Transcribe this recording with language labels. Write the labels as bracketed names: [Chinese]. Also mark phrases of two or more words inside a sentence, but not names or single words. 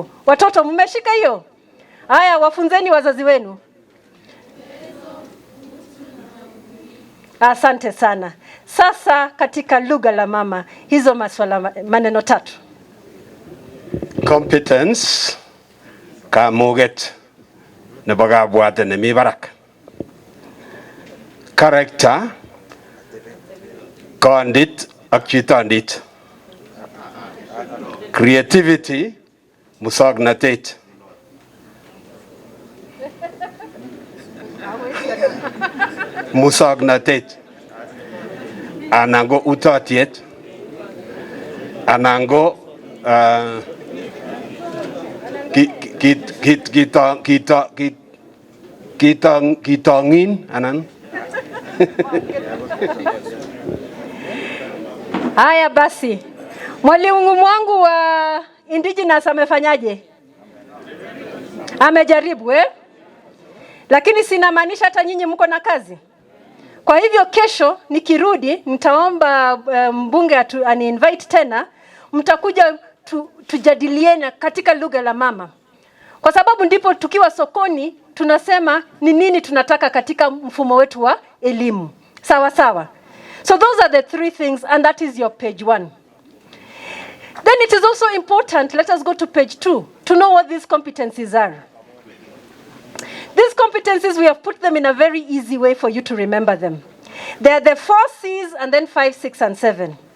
[Swahili] Watoto mmeshika hiyo? Haya, wafunzeni wazazi wenu. Asante sana. Sasa katika lugha la mama, hizo maneno 3. [English] Competence, [Kalenjin] kamuget, nebagabwate nemi barak. Character, kondit ak chitondit. creativity, musognatet. Musognatet. Anango utotiet. Anango kitongin anan. [Swahili] Haya basi, mwalimu wangu wa indigenous amefanyaje? Amejaribu lakini sinamaanisha hata nyinyi mko na kazi. Kwa hivyo kesho nikirudi nitaomba mbunge ani-invite tena, mtakuja tujadiliane katika lugha la mama. Kwa sababu ndipo tukiwa sokoni tunasema ni nini tunataka katika mfumo wetu wa elimu. Sawa sawa. [English] So those are the three things, and that is your page 1. Then it is also important, let us go to page 2, to know what these competencies are. These competencies, we have put them in a very easy way for you to remember them. They are the 4 C's and then 5, 6, and 7.